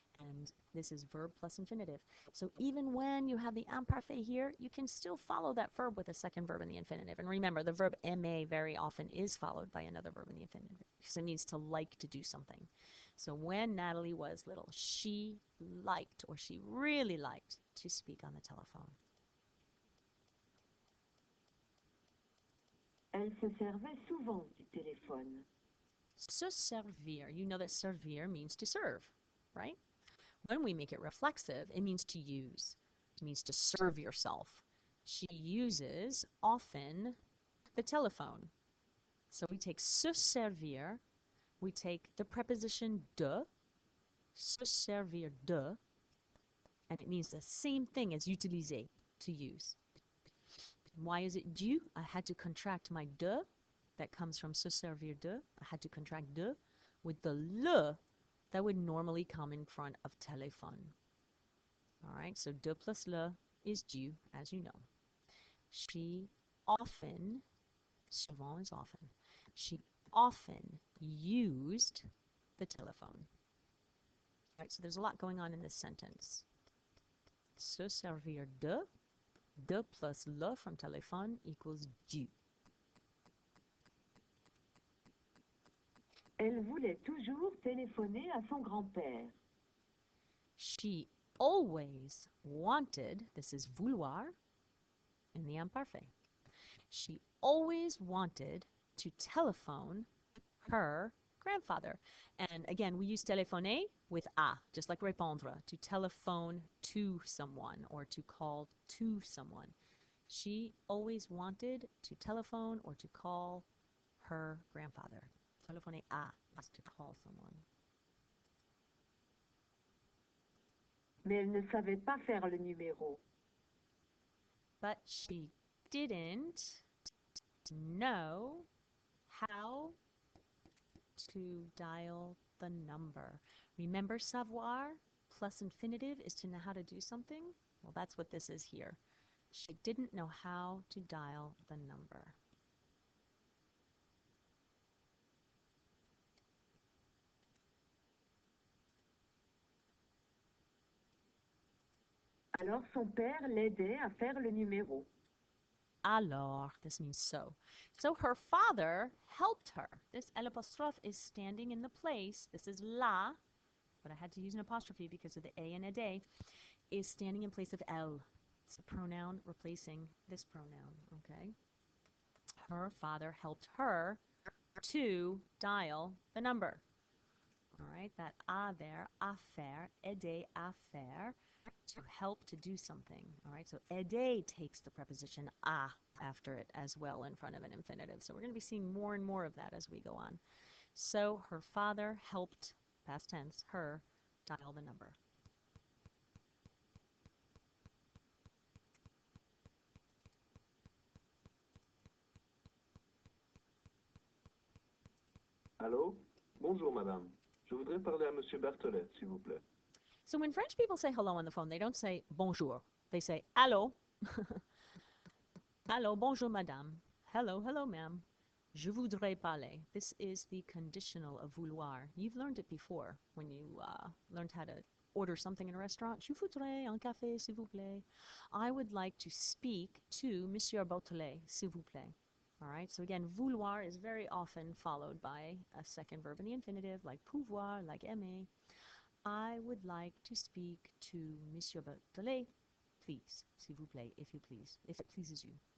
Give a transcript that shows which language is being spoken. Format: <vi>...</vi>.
<en>And this is verb plus infinitive. So even when you have the imparfait here, you can still follow that verb with a second verb in the infinitive. And remember, the verb aimer very often is followed by another verb in the infinitive because it means to like to do something. So when Natalie was little, she liked, or she really liked, to speak on the telephone.</en> <fr>Elle se servait souvent du téléphone. Se servir.</fr> <en>You know that servir means to serve, right? When we make it reflexive, it means to use. It means to serve yourself. She uses often the telephone. So we take se servir, we take the preposition de, se servir de, and it means the same thing as utiliser, to use. Why is it du? I had to contract my de, that comes from se servir de. I had to contract de with the le that would normally come in front of téléphone. All right, so de plus le is du, as you know. She often, souvent is often, she often used the telephone. All right, so there's a lot going on in this sentence. Se servir de plus le from téléphone equals du.</en> <fr>Elle voulait toujours téléphoner à son grand-père.</fr> <en>She always wanted, this is vouloir in the imparfait. She always wanted to telephone her grandfather. And again, we use téléphoner with a, just like répondre, to telephone to someone or to call to someone. She always wanted to telephone or to call her grandfather. Téléphoner à is to call someone.</en> <fr>Mais elle ne savait pas faire le numéro.</fr> <en>But she didn't know how to dial the number. Remember, savoir plus infinitive is to know how to do something? Well, that's what this is here. She didn't know how to dial the number.</en> <fr>Alors son père l'aidait à faire le numéro.</fr> <en>Alors, this means so. So her father helped her. This L apostrophe is standing in the place. This is la, but I had to use an apostrophe because of the A and a day, is standing in place of L. It's a pronoun replacing this pronoun, okay? Her father helped her to dial the number. All right, that a there, à faire, aider à faire, to help to do something. All right, so aider takes the preposition à after it as well in front of an infinitive. So we're going to be seeing more and more of that as we go on. So her father helped, past tense, her dial the number.</en> <fr>Allô? Bonjour, madame. Je voudrais parler à monsieur Berthollet, s'il vous plaît.</fr> <en>So when French people say hello on the phone, they don't say bonjour. They say allô.</en> <fr>Allô, bonjour, madame.</fr> <en>Hello, hello, ma'am.</en> <fr>Je voudrais parler.</fr> <en>This is the conditional of vouloir. You've learned it before when you learned how to order something in a restaurant.</en> <fr>Je voudrais un café, s'il vous plaît.</fr> <en>I would like to speak to Monsieur Berthollet,</en> <fr>s'il vous plaît.</fr> <en>All right, so again, vouloir is very often followed by a second verb in the infinitive, like pouvoir, like aimer. I would like to speak to Monsieur Berthollet, please,</en> <fr>s'il vous plaît,</fr> <en>if you please, if it pleases you.</en>